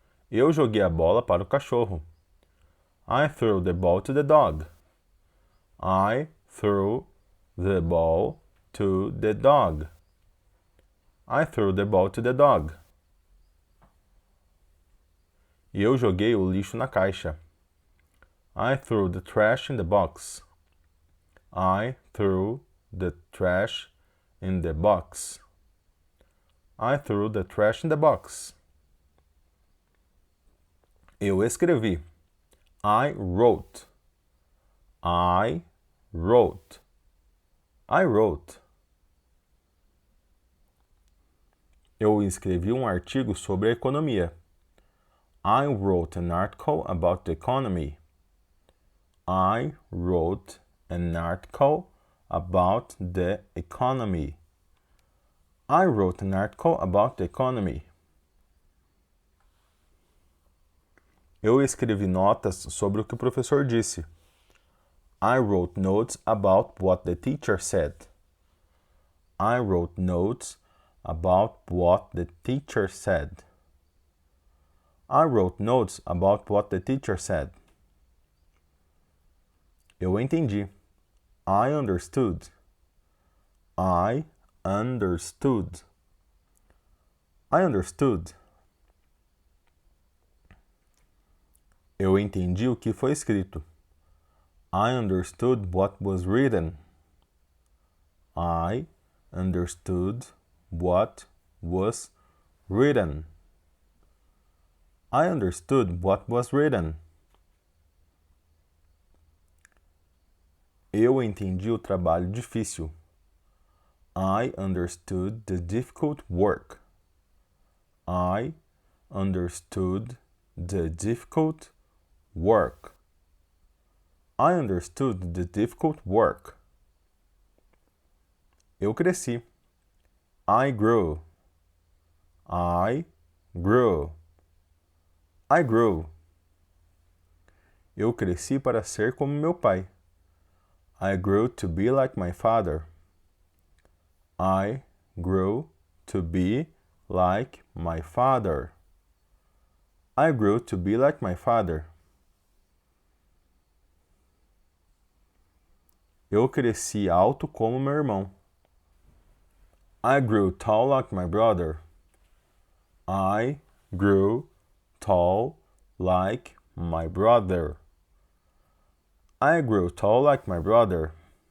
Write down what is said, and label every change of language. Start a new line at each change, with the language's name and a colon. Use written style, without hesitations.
Portuguese: Eu joguei a bola para o cachorro.
English: I threw the ball to the dog. I threw the ball to the dog. I threw the ball to the dog.
Portuguese: Eu joguei o lixo na caixa.
English: I threw the trash in the box. I threw the trash in the box. I threw the trash in the box.
Portuguese: Eu escrevi.
English: I wrote. I wrote. I wrote.
Portuguese: Eu escrevi um artigo sobre a economia.
English: I wrote an article about the economy. I wrote an article about the economy. I wrote an article about the economy.
Portuguese: Eu escrevi notas sobre o que o professor disse.
English: I wrote notes about what the teacher said. I wrote notes about what the teacher said. I wrote notes about what the teacher said.
Portuguese: Eu entendi.
English: I understood. I understood. I understood.
Portuguese: Eu entendi o que foi escrito.
English: I understood what was written. I understood what was written. I understood what was written.
Portuguese: Eu entendi o trabalho difícil.
English: I understood the difficult work. I understood the difficult work. I understood the difficult work.
Portuguese: Eu cresci.
English: I grew. I grew. I grew.
Portuguese: Eu cresci para ser como meu pai.
English: I grew to be like my father. I grew to be like my father. I grew to be like my father.
Portuguese: Eu cresci alto como meu irmão.
English: I grew tall like my brother. I grew tall like my brother. I grew tall like my brother.